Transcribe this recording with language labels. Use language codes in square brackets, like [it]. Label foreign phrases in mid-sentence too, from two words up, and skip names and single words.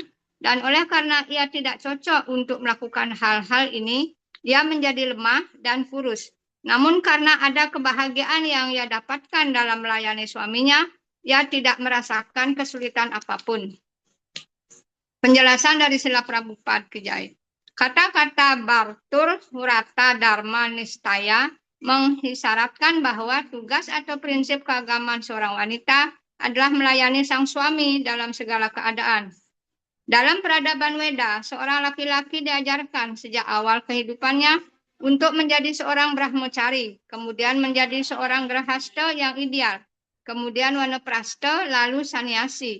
[id] Dan oleh karena ia tidak cocok untuk melakukan hal-hal ini, ia menjadi lemah dan kurus. Namun karena ada kebahagiaan yang ia dapatkan dalam melayani suaminya, ia tidak merasakan kesulitan apapun. Penjelasan dari Srila Prabhupada Kijai. Kata-kata [sa] Bartur Hurata Dharma Nistaya [id] mengisyaratkan bahwa tugas atau prinsip keagamaan seorang wanita adalah melayani sang suami dalam segala keadaan. Dalam peradaban Weda, seorang laki-laki diajarkan sejak awal kehidupannya untuk menjadi seorang brahmacari, kemudian menjadi seorang grahasta yang ideal, kemudian wanaprastha, lalu sannyasi.